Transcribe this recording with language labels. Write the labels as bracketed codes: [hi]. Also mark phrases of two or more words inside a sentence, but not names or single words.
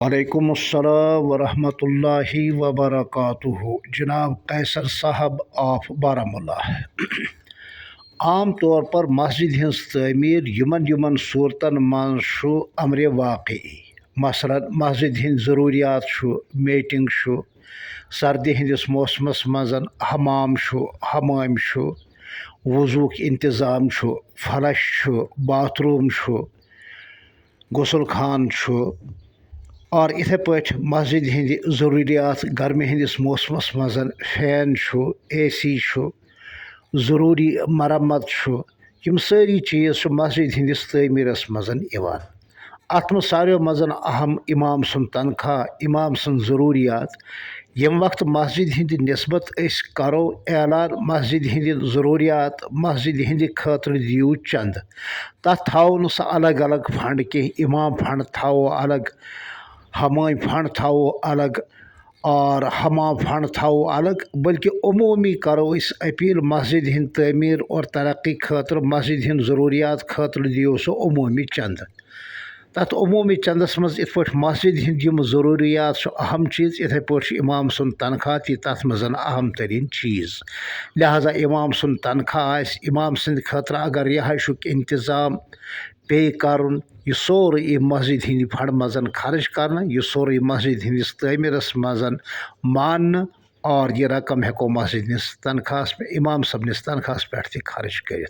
[ar] وعلیکم السلام ورحمۃ اللہ وبرکاتہ۔ [ks] جناب قیصر صاحب آف بارہمولہ۔ عام طور پر مسجد ہنز تعمیر یمن صورتن منز امر واقعی، مثلاً مسجد ہند ضروریات میٹنگ سردی ہندس موسمس مز حمام وضوک انتظام [en] flush bathroom [ks] غسل خان اور اتھے پٲٹھۍ مسجد ہندِ ضروریات گرمی ہندس موسمس مز [en] fan AC [ks] ضروری مرمت یم ساری چیز مسجد ہندس تعمیرس مز یوان۔ ات منٛز ساروی مز اہم امام سُنٛد تنخواہ، امام سٕنٛز ضروریات۔ یم وقت مسجد ہندِ نسبت أسۍ کرو اعلان مسجد ہندِ ضروریات، مسجد ہندِ خٲطرٕ دِیِو چند، تتھ تھاوو نہٕ سۄ الگ الگ فنڈ کینٛہہ، امام فنڈ تھاوو الگ، ہمام فنڈ تھاوو الگ اور حمام فنڈ تھاوو الگ، بلکہ عمومی کرو اس اپیل مسجد ہند تعمیر اور ترقی خاطر، مسجد ہند ضروریات خاطر دیو سو عمومی چند۔ تت عمومی چندس مز ات پٲٹھۍ مسجد ہند یم ضروریات اہم چیز، اتھے پٲٹھۍ امام سُنٛد تنخواہ تہِ تتھ مز اہم ترین چیز۔ لہذا امام سُنٛد تنخواہ آسہِ، امام سٕنٛدِ خٲطرٕ اگر رہائشُک انتظام پیٚیہِ کرُن، یہ سورُے یی مسجد ہندِ فنڈ مز خرچ کرنہٕ، یہ سورُے مسجد ہندس تعمیرس مز ماننہٕ، اور یہ رقم ہیٚکو مسجد ہندس تنخواہس امام صٲبنِس تنخواہس پٮ۪ٹھ تہِ خرچ کٔرِتھ۔